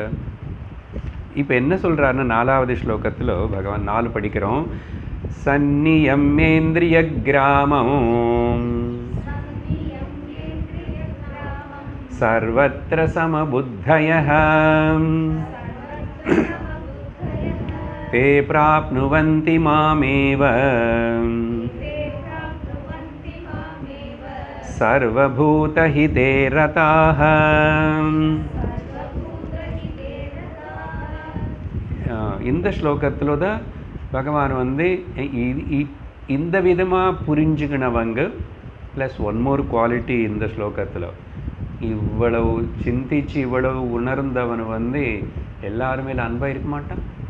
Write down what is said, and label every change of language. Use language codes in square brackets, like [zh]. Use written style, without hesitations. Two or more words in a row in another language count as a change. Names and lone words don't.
[ta] இப்போ என்ன சொல்கிறாருன்னா 4வது ஸ்லோகத்தில் பகவான் 4 படிக்கிறோம். [sa] संनियम्येन्द्रिय ग्रामं सर्वत्र समबुद्धयः ते प्राप्नुवन्ति मामेव सर्वभूतहिते रताः. [ta] இந்த ஸ்லோகத்தில் தான் பகவான் வந்து இந்த விதமாக புரிஞ்சுக்கினவங்க [en] plus one more quality [ta] இந்த ஸ்லோகத்தில் இவ்வளவு சிந்திச்சு இவ்வளவு உணர்ந்தவன் வந்து எல்லாருமே அன்பாக இருக்க மாட்டான்.